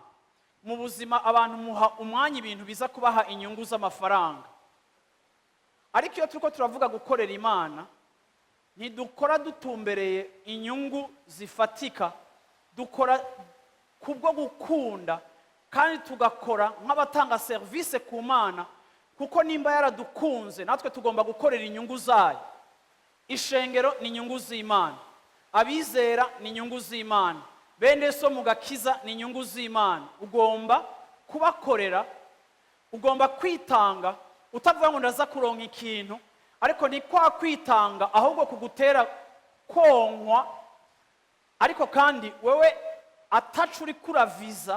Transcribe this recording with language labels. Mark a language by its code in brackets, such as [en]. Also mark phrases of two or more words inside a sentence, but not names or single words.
[rn] Mu buzima abantu muha umwanya ibintu biza kubaha inyungu z'amafaranga. Ariko iyo turiko turavuga gukorera Imana, ntidukora dutumbereye inyungu zifatika, dukora kubwo gukunda kandi tugakora nk'abatanga service ku Mana, kuko nimba yaradukunze natwe tugomba gukorera inyungu zayo. Ishengero ni inyungu z'Imana, abizera ni inyungu z'Imana, bene so mugakiza ni inyungu z'Imana. Ugomba kubakorera, ugomba kwitanga, utavuga ngo ndaza kuronka ikintu, ariko ni kwa kwitanga ahubwo kugutera konkwa, ariko kandi wewe atacu uri kuraviza.